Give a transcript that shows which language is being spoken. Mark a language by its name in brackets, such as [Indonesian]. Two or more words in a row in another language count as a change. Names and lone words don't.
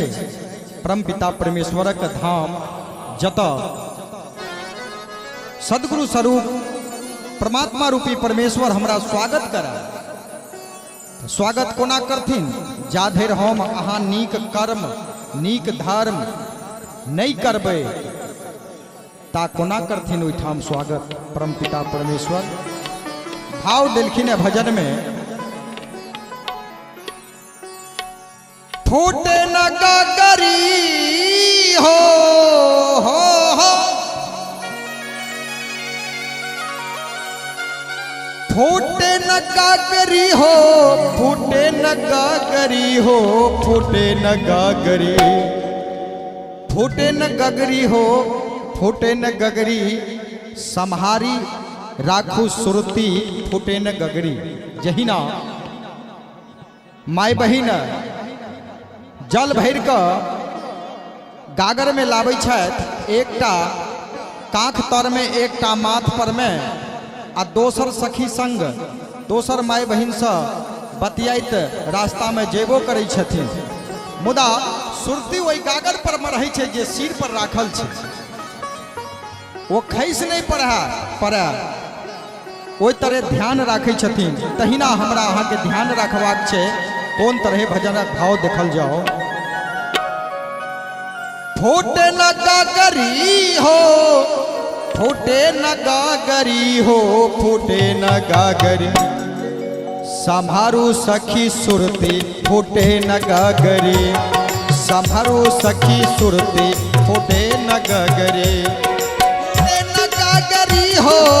[Maithili] परम पिता परमेश्वरक धाम जतऽ सदगुरु स्वरूप परमात्मा रूपी परमेश्वर हमरा स्वागत करा। स्वागत कोना करथिन, जा धरि हम अहाँ नीक कर्म नीक धर्म नहीं करबै ता कोना करथिन ओहिठाम स्वागत। परम पिता परमेश्वर भाव देलखिन भजन में, फूटे न गगरी हो फूटे न गागरी हो, फूटे न गागरी हो, फूटे न गागरी, फूटे न गगरी हो, फूटे न गगरी, सम्हारी राखू सुरती, फूटे न गगरी। जहिना माय बहिन जल भर के गागर में लाबै छथि, एकटा काख तर में एकटा माथ पर में, आ दोसर सखी संग दोसर माय बहिन से बतियाइत रास्ता में जेबो करै छथिन, मुदा सुरती वही गागर पर में रहै छै जे सिर पर राखल छै, वो खैस नहीं पड़े ओहि तरह ध्यान राखै छथिन। तहिना हमरा अहाँ के ध्यान रखबाक छै। कोन तरह भजनक भाव देखल जाओ। फूटे न गागरी हो, फूटे न गागरी हो, फूटे न गागरी, संभारू सखी सुरती, फूटे न गागरी, संभारू सखी सुरती, फूटे न गागरी, फूटे न गागरी हो,